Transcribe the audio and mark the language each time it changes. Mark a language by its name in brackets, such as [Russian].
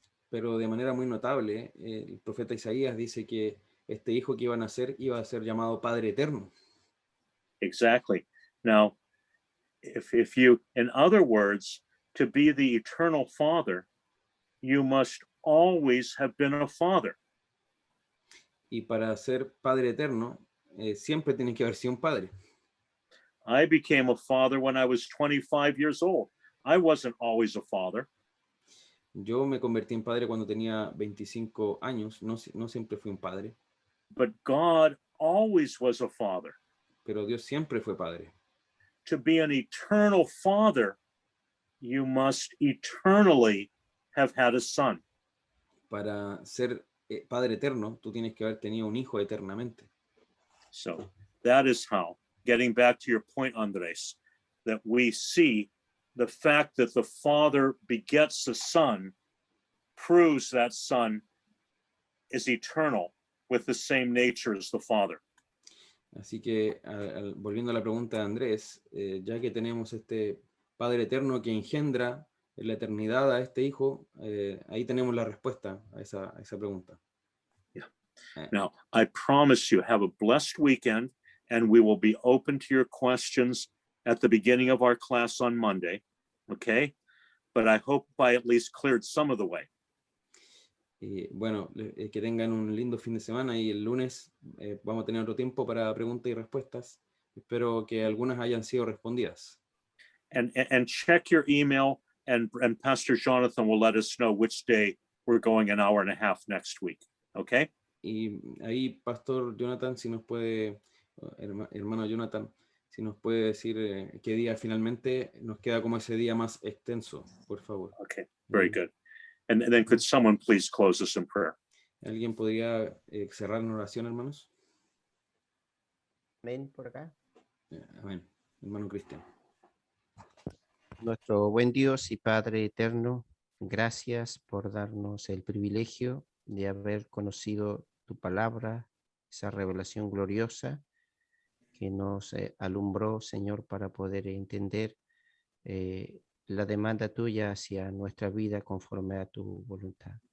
[Spanish] Pero de manera muy notable, el profeta Isaías dice que este hijo que iba a nacer iba a ser llamado Padre Eterno. [English] Exactly. Now, if you, in other words, to be the eternal father, you must always have been a father. [Spanish] Y para ser Padre Eterno, siempre tiene que haber sido un padre. [English] I became a father when I was 25 years old. I wasn't always a father. [Spanish] Yo me convertí en padre cuando tenía 25 años, no siempre fui un padre, [English] But God always was a father. [Spanish] pero Dios siempre fue padre. [English] To be an eternal father, you must eternally have had a son. [Spanish] Para ser Padre Eterno, tú tienes que haber tenido un hijo eternamente. [English] So that is how, getting back to your point, Andres, that we see the fact that the father begets the son proves that son is eternal with the same nature as the father. [Spanish] Así que, volviendo a la pregunta de Andrés, ya que tenemos este Padre Eterno que engendra en la eternidad a este hijo, ahí tenemos la respuesta a esa pregunta. [English] Now, I promise you, have a blessed weekend, and we will be open to your questions at the beginning of our class on Monday, okay? But I hope I at least cleared some of the way. [Spanish] Bueno, que tengan un lindo fin de semana y el lunes vamos a tener otro tiempo para preguntas y respuestas. Espero que algunas hayan sido respondidas. [English] And check your email, and Pastor Jonathan will let us know which day we're going an hour and a half next week, okay? [Spanish] Y ahí, Pastor Jonathan, si nos puede, hermano Jonathan, si nos puede decir qué día finalmente nos queda como ese día más extenso, por favor. [English] Okay, very good. And then could someone please close us in prayer? [Spanish] ¿Alguien podría cerrar en oración, hermanos? Amén por acá. Amén. Hermano Cristian. Nuestro buen Dios y Padre eterno, gracias por darnos el privilegio de haber conocido tu palabra, esa revelación gloriosa que nos alumbró, Señor, para poder entender la demanda tuya hacia nuestra vida conforme a tu voluntad.